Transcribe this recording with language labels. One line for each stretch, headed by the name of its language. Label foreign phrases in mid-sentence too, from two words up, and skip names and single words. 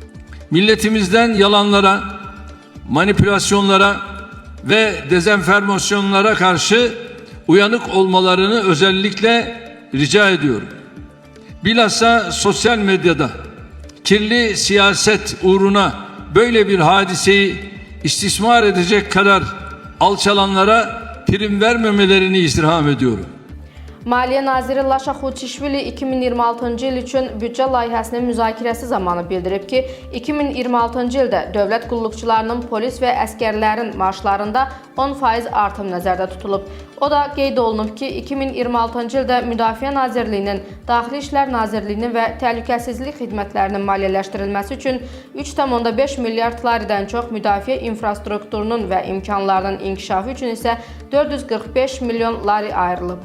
Turkish: Milletimizden yalanlara, manipülasyonlara ve dezenformasyonlara karşı uyanık olmalarını özellikle rica ediyorum. Bilhassa sosyal medyada kirli siyaset uğruna böyle bir hadiseyi istismar edecek kadar alçalanlara prim vermemelerini istirham ediyorum.
Azerbaijani: Maliyyə naziri Laşa Xoçişvili 2026-cı il üçün büdcə layihəsinin müzakirəsi zamanı bildirib ki, 2026-cı ildə dövlət qulluqçularının polis və əskərlərin maaşlarında 10% artım nəzərdə tutulub. O da qeyd olunub ki, 2026-cı ildə Müdafiə Nazirliyinin, Daxili İşlər Nazirliyinin və Təhlükəsizlik xidmətlərinin maliyyələşdirilməsi üçün 3,5 milyard laridən çox müdafiə infrastrukturunun və imkanlarının inkişafı üçün isə 445 milyon lari ayrılıb.